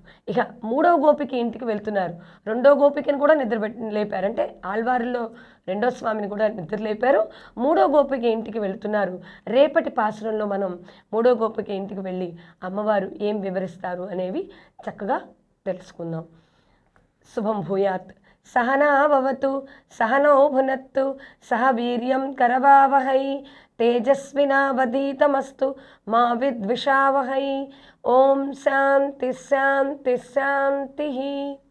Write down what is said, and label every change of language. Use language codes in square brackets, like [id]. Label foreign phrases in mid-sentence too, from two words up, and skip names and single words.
[te] ఇక 3వ గోపిక ఇంటికి వెళ్తున్నారు. 2వ గోపికను కూడా లేపారు. అంటే ఆళ్వారిలో 2వ స్వామిని కూడా నిద్ర లేపారు. 3వ గోపిక ఇంటికి వెళ్తున్నారు. రేపటి పాసురంలో మనం 3వ గోపిక ఇంటికి వెళ్ళి అమ్మవారు ఏం వివరిస్తారు అనేవి చక్కగా తెలుసుకుందాం. [sa] शुभं भूयात्. सहना भवतु सहनौ भुनक्तु सह वीर्यं करवावहै तेजस्विनावधीतमस्तु मा विद्विषावहै। ओम शांति शांति शांति।